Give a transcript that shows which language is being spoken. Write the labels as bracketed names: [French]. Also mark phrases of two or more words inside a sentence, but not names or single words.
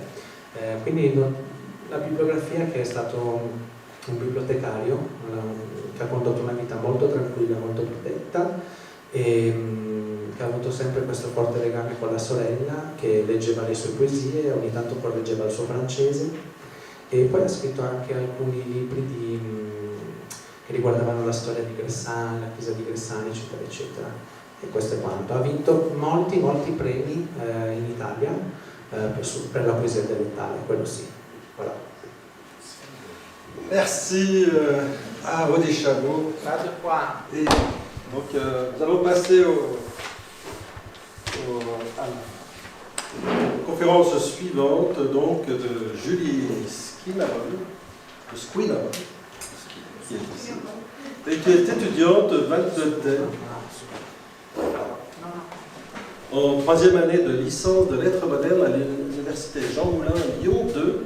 [Italian] Quindi la bibliografia, che è stato un bibliotecario che ha condotto una vita molto tranquilla, molto protetta, e che ha avuto sempre questo forte legame con la sorella, che leggeva le sue poesie, ogni tanto correggeva il suo francese, e poi ha scritto anche alcuni libri che riguardavano la storia di Gressani, la chiesa di Gressani, eccetera, eccetera. E questo è quanto. Ha vinto molti premi in Italia per la poesia dialettale, quello sì. [French] Voilà. Merci à Rodi Chabot. [Italian] Grazie qua. [French] Et donc, nous allons passer à la conférence suivante, donc, de Julie Squinavon, qui est ici, et qui est étudiante 22 en troisième année de licence de lettres modernes à l'université Jean Moulin Lyon 2.